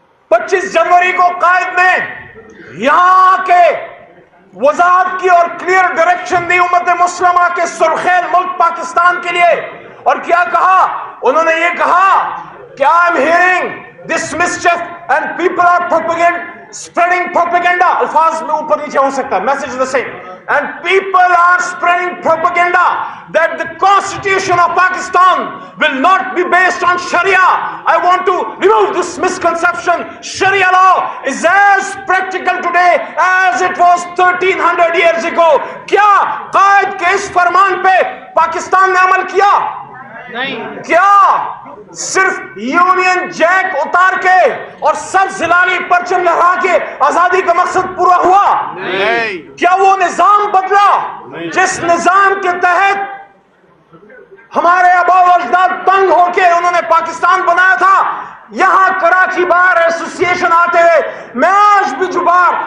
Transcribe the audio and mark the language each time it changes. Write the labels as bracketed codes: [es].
[ur] 25 جنوری کو قائد نے یہاں کے وضاحت کی اور کلیئر ڈائریکشن دی امت مسلمہ کے سرخیل ملک پاکستان کے لیے، اور کیا کہا انہوں نے؟ یہ کہا کہ [en] I am hearing this mischief and people are spreading propaganda۔ [ur] الفاظ میں اوپر نیچے ہو سکتا ہے، [en] message the same۔ And people are spreading propaganda that the constitution of Pakistan will not be based on Sharia. I want to remove this misconception. Sharia law is as practical today as it was 1300 years ago. [ur] کیا قائد کے اس فرمان پہ پاکستان نے عمل کیا؟ نہیں. کیا صرف یونین جیک اتار کے اور سب زلالی پرچم لہرا کے آزادی کا مقصد پورا ہوا؟ نہیں. کیا وہ نظام بدلا جس نظام کے تحت ہمارے آبا و اجداد تنگ ہو کے انہوں نے پاکستان بنایا تھا؟ یہاں کراچی بار ایسوسی ایشن آتے ہوئے میں آج بھی جو بار